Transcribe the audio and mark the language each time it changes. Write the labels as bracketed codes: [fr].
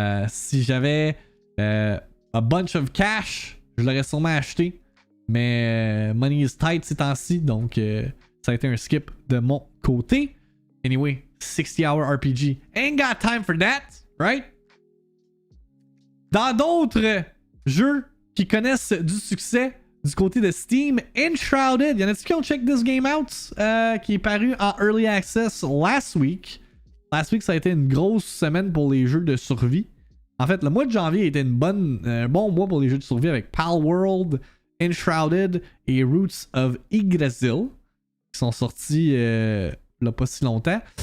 [fr] Si j'avais [en] a bunch of cash, [fr] je l'aurais sûrement acheté. Mais [en] money is tight [fr] ces temps-ci, donc ça a été un skip de mon côté. [en] Anyway, 60-hour RPG. Ain't got time for that, right? [fr] Dans d'autres jeux qui connaissent du succès du côté de Steam, Enshrouded, y'en a-t-il qui ont [en] check this game out? [fr] Qui est paru en Early Access [en] last week. Last week, [fr] ça a été une grosse semaine pour les jeux de survie. En fait, le mois de janvier a été un bon mois pour les jeux de survie avec Palworld, Enshrouded et Roots of Yggdrasil qui sont sortis là pas si longtemps.